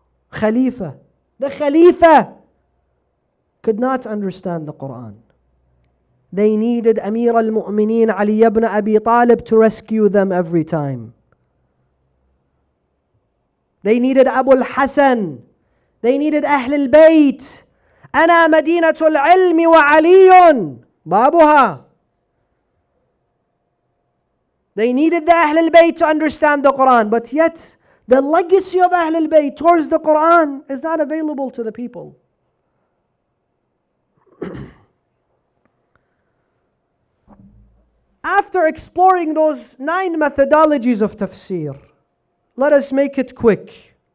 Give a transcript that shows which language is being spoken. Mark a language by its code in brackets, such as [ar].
[en] Khalifa. The Khalifa could not understand the Quran. They needed Amir al-Mu'mineen Ali ibn Abi Talib to rescue them every time. They needed Abu al-Hasan. They needed Ahl al-Bayt. [ar] أنا مدينة العلم وعلي بابها. [en] They needed the Ahl al-Bayt to understand the Quran, but yet the legacy of Ahl al-Bayt towards the Quran is not available to the people. After exploring those 9 methodologies of tafsir, let us make it quick.